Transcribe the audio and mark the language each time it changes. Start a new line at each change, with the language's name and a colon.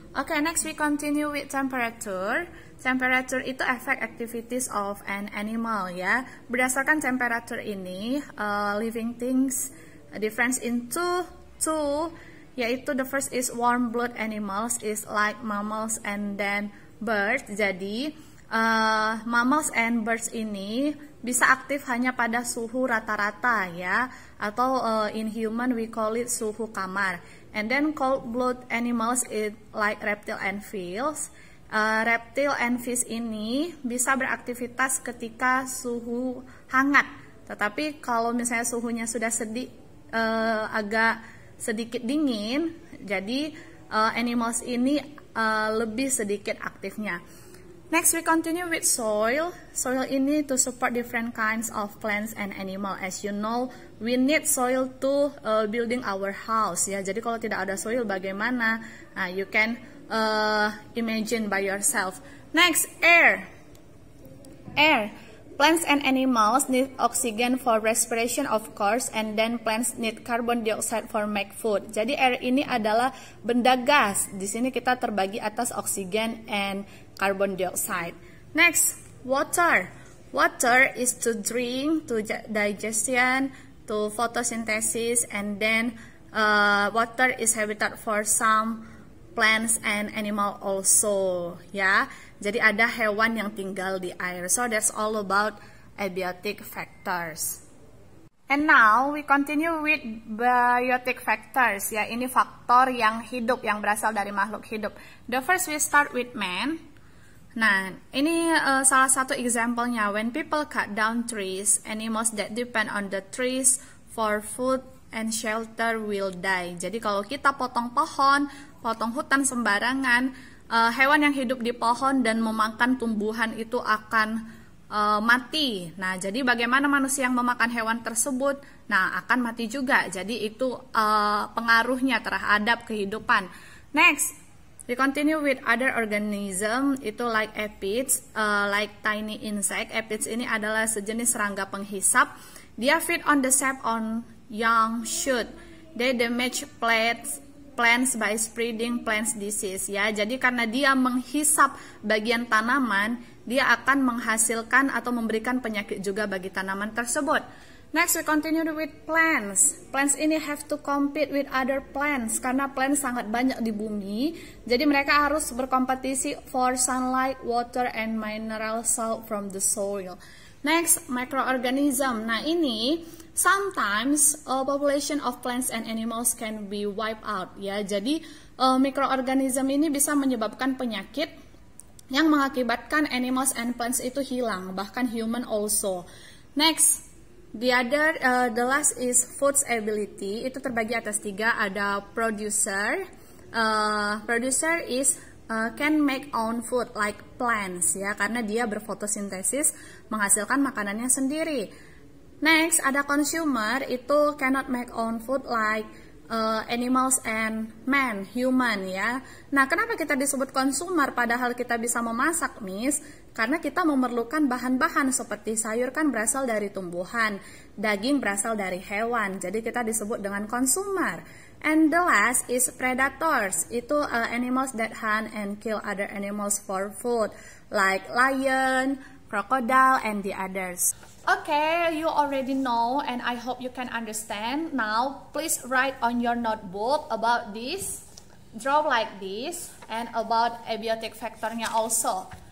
English: Okay, next we continue with temperature. Temperature itu affect activities of an animal ya.
Indonesian: Berdasarkan
English: temperature ini, living things difference into two, yaitu the first is warm blood animals is like mammals and then birds.
Indonesian: Jadi mammals and birds ini bisa aktif hanya pada suhu rata-rata ya, atau
English: in human we call it
Indonesian: suhu kamar.
English: And then cold blood animals is like reptile and fish.
Indonesian: Reptil and fish ini bisa beraktivitas ketika suhu hangat, tetapi kalau misalnya suhunya sudah agak sedikit dingin, jadi animals ini lebih sedikit aktifnya.
English: Next we continue with soil. Soil ini to support different kinds of plants and animal. As you know, we need soil to building our house ya.
Indonesian: Jadi kalau tidak ada soil bagaimana?
English: Nah, you can imagine by yourself. Next, air. Air. Plants and animals need oxygen for respiration, of course, and then plants need carbon dioxide for make food.
Indonesian: Jadi air ini adalah benda gas. Di sini kita terbagi atas oksigen and carbon dioxide.
English: Next, water. Water is to drink, to digestion, to photosynthesis, and then water is habitat for some plants and animal also ya.
Indonesian: Jadi ada hewan yang tinggal di air.
English: So that's all about abiotic factors. And now we continue with biotic factors ya.
Indonesian: Ini faktor yang hidup, yang berasal dari makhluk hidup.
English: The first we start with man.
Indonesian: Nah, ini salah satu example-nya.
English: When people cut down trees, animals that depend on the trees for food and shelter will die.
Indonesian: Jadi kalau kita potong pohon, potong hutan sembarangan, hewan yang hidup di pohon dan memakan tumbuhan itu akan mati. Nah, jadi bagaimana manusia yang memakan hewan tersebut? Nah, akan mati juga. Jadi itu pengaruhnya terhadap kehidupan.
English: Next, we continue with other organism. Itu like aphids, like tiny insect.
Indonesian: Aphids ini adalah sejenis serangga penghisap.
English: Dia feed on the sap on young shoot. They damage plants by spreading plants disease ya.
Indonesian: Jadi karena dia menghisap bagian tanaman, dia akan menghasilkan atau memberikan penyakit juga bagi tanaman tersebut.
English: Next we continue with plants. Plants ini have to compete with other plants
Indonesian: karena plants sangat banyak di bumi. Jadi mereka harus berkompetisi
English: for sunlight, water, and mineral salt from the soil. Next, microorganism. Nah ini sometimes population of plants and animals can be wiped out ya.
Indonesian: Jadi microorganism ini bisa menyebabkan penyakit yang mengakibatkan animals and plants itu hilang, bahkan human also.
English: Next, the last is food's ability.
Indonesian: Itu terbagi atas tiga. Ada producer.
English: Producer is can make own food like plants
Indonesian: ya, karena dia berfotosintesis menghasilkan makanannya sendiri. Next, ada consumer, itu
English: cannot make own food like animals and man, human
Indonesian: ya. Nah, kenapa kita disebut consumer padahal kita bisa memasak, Miss? Karena kita memerlukan bahan-bahan seperti sayur kan berasal dari tumbuhan, daging berasal dari hewan, jadi kita disebut dengan consumer.
English: And the last is predators, itu animals that hunt and kill other animals for food, like lion, crocodile, and the others. Okay, you already know and I hope you can understand. Now, please write on your notebook about this, draw like this, and about abiotic factornya also.